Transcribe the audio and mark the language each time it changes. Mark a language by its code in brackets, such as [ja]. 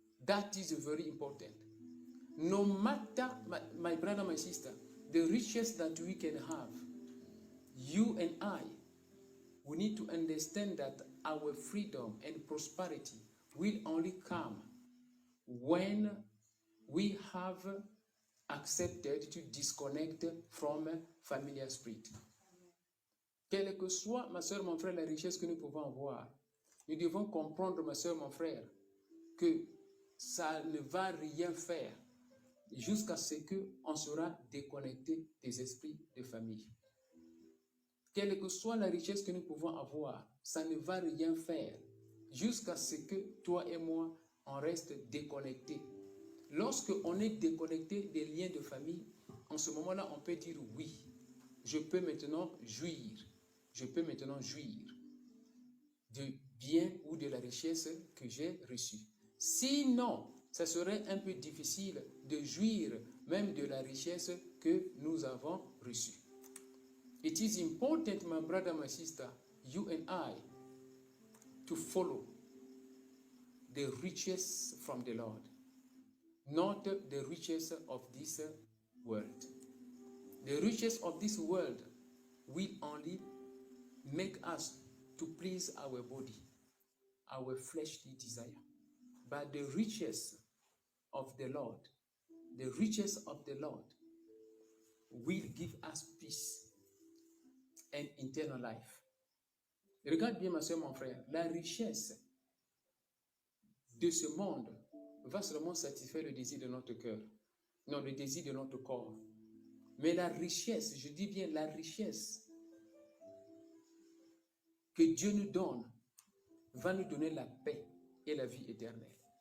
[en] That is very important. No matter, my brother, my sister, the riches that we can have, you and I, we need to understand that our freedom and prosperity will only come when we have accepted to disconnect from familiar spirit. [fr] Quelle que soit, ma soeur, mon frère, la richesse que nous pouvons avoir, nous devons comprendre, ma soeur, mon frère, que ça ne va rien faire jusqu'à ce qu'on sera déconnecté des esprits de famille. Quelle que soit la richesse que nous pouvons avoir, ça ne va rien faire jusqu'à ce que toi et moi, on reste déconnectés. Lorsque on est déconnecté des liens de famille, en ce moment-là, on peut dire oui, je peux maintenant jouir. Je peux maintenant jouir du bien ou de la richesse que j'ai reçue. Sinon, ça serait un peu difficile de jouir même de la richesse que nous avons reçue. [en] It is important, my brother, my sister, you and I, to follow the riches from the Lord, not the riches of this world. The riches of this world will only make us to please our body, our fleshly desire. But the riches of the Lord, the riches of the Lord will give us peace and eternal life. [fr] Regarde bien, ma soeur, mon frère, la richesse de ce monde va seulement satisfaire le désir de notre cœur, non, le désir de notre corps. Mais la richesse, je dis bien la richesse que Dieu nous donne, va nous donner la paix et la vie éternelle.